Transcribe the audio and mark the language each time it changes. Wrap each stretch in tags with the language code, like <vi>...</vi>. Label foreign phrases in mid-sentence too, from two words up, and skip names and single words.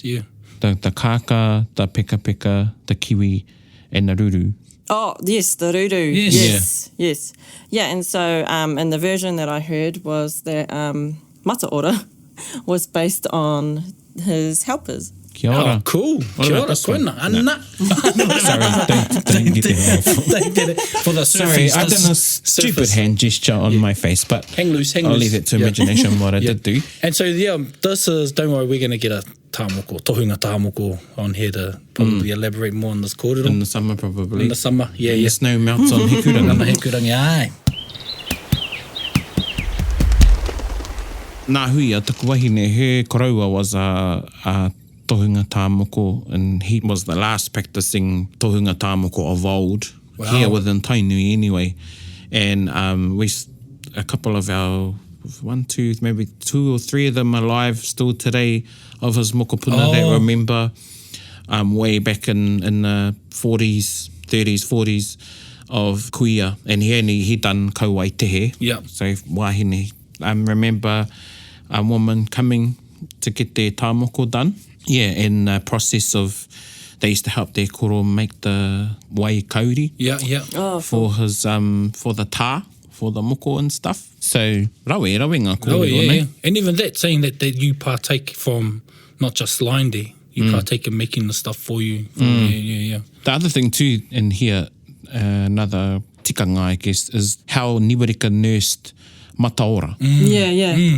<en>The kaka, the peka peka, the kiwi, and the ruru. Oh, yes, the ruru. Yes. Yeah, and so and the version that I heard was that Mataora was based on his helpers.</en> <mi>Kia ora.</mi> <en>Oh, cool.</en> <mi>Kia ora, koina.</mi> <en>Anna. Sorry, don't get it. For the Sorry, I done a stupid hand gesture on my face, but hang loose. I'll leave it to imagination what I did do. And so, this is, don't worry, we're going to get a</en> <mi>tāmoko, tohunga tāmoko</mi> <en>on here to probably elaborate more on this kōrero. In the summer, probably. In the summer, yeah, When yeah. the snow melts on Hikurangi. On Hikurangi, aye.</en> <mi>Nā hui, a tuku wahine, her koraua</mi> <en>was a</en> <mi>tohunga tāmoko,</mi> <en>and he was the last practicing</en> <mi>tohunga tāmoko</mi> <en>of old, here within Tainui anyway. And a couple of our, maybe 2 or 3 of them alive still today of his mokopuna that remember way back in the 40s, 30s, 40s of kuia. And he done kauaitehe. Yeah. So wahine, remember a woman coming to get their tāmoko done. Yeah, in the process of, they used to help their koro make the</en> <mi>wai kauri.</mi> <en>Yeah, yeah. Oh, for his, for the tā, for the moko and stuff. So,</en> <mi>rawe ngā kōrero,</mi> <en>Yeah. And even that, saying that you partake from not just line there, you partake in making the stuff for you. Yeah. The other thing too in here, another tikanga, I guess, is how Niwareka nursed Mataora. Yeah.</en>